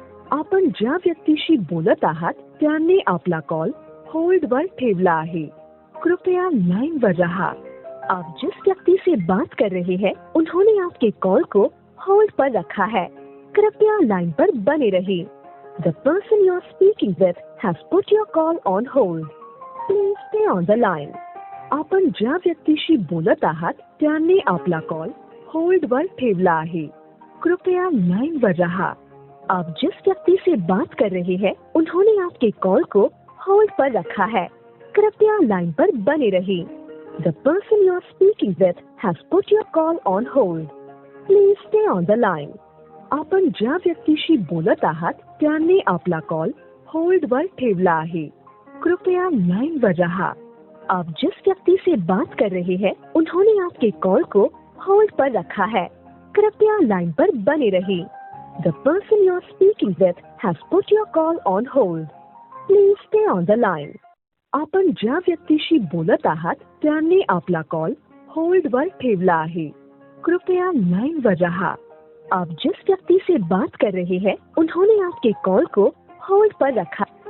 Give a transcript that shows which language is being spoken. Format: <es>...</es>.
<mr>आपण ज्या व्यक्तीशी बोलत आहात त्याने आपला कॉल होल्डवर ठेवला आहे. कृपया लाइन पर रहा.</mr> <hi>आप जिस व्यक्ति से बात कर रहे हैं उन्होंने आपके कॉल को होल्ड पर रखा है. कृपया लाइन पर बने रहिए.</hi> <en>The person you are speaking with has put your call on hold. Please stay on the line.</en> <mr>आपण ज्या व्यक्तीशी बोलत आहात त्याने आपला कॉल होल्डवर ठेवला आहे. कृपया लाइन पर रहा.</mr> <hi>आप जिस व्यक्ति से बात कर रहे हैं उन्होंने आपके कॉल को होल्ड पर रखा है. कृपया लाइन पर बने रहिए.</hi> <en>The person you are speaking with has put your call on hold. Please stay on the line.</en> <mr>आपण ज्या व्यक्तीशी बोलत आहात त्याने आपला कॉल होल्डवर ठेवला आहे. कृपया लाइन पर रहा.</mr> <hi>आप जिस व्यक्ति से बात कर रहे हैं उन्होंने आपके कॉल को होल्ड पर रखा है. कृपया लाइन पर बने रहिए.</hi> <en>The person you are speaking with has put your call on hold. Please stay on the line.</en> <mr>आपण ज्या व्यक्तीशी बोलत आहात त्याने आपला कॉल होल्डवर ठेवला आहे. कृपया लाइन पर रहा.</mr> <hi>आप जिस व्यक्ति से बात कर रहे हैं उन्होंने आपके कॉल को होल्ड पर रखा.</hi>